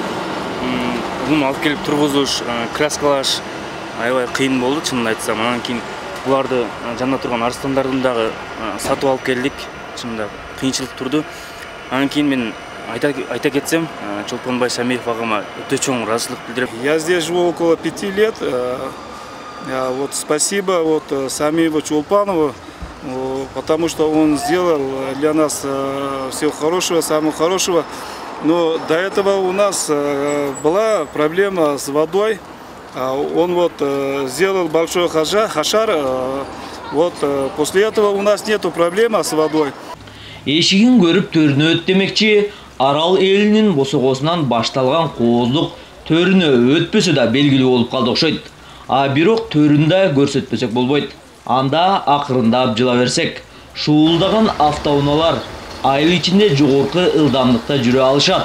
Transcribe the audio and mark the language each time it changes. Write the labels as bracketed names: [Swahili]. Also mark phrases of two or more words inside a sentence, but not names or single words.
[Kyrgyz] Буну алып келип тургузуш, краскалаш аябай кыйын болду чынында айтсам. Анан кийин буларды жанында турган арстандардын дагы сатып алып келдик. Чынында кыйынчылык турду. Анан кийин мен айта кетсем, Чолпонбай Самиев агама өтө чоң ыраазычылык билдирем. [Russian] Я здесь живу около 5 лет. Вот спасибо Самиеву Чулпанову, потому что он сделал для нас всего хорошего, самого хорошего. Но до этого у нас была проблема с водой. Он сделал большой хашар. После этого у нас нету проблемы с водой. [Kyrgyz] Эшигин көрүп төрүнө өт демекчи, Арал элинин босогосунан башталган кооздук төрүнө өтпөсө да белгилүү болуп калды окшойт. Бирок төрүндө көрсөтпөсөк болбойт. Анда акырындап жыла берсек, шуулдаган автоунаалар айыл ичинде жогорку ылдамдыкта жүрө алышат.